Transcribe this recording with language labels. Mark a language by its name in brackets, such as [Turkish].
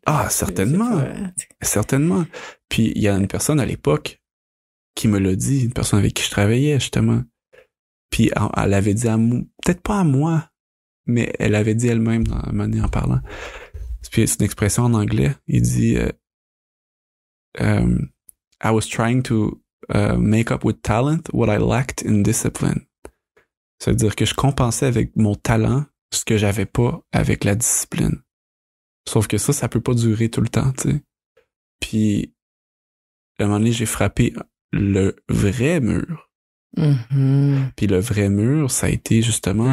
[French] Ah, certainement. Certainement. Puis il y a une personne à l'époque qui me l'a dit, une personne avec qui je travaillais, justement. Puis elle avait dit peut-être pas à moi, mais elle avait dit elle-même dans la manière en parlant. Puis c'est une expression en anglais. Il dit [English] I was trying to make up with talent what I lacked in discipline. [French] Ça veut dire que je compensais avec mon talent ce que j'avais pas avec la discipline. Sauf que ça peut pas durer tout le temps, tu sais. Puis à un moment donné, j'ai frappé le vrai mur. Mm-hmm. Puis le vrai mur, ça a été justement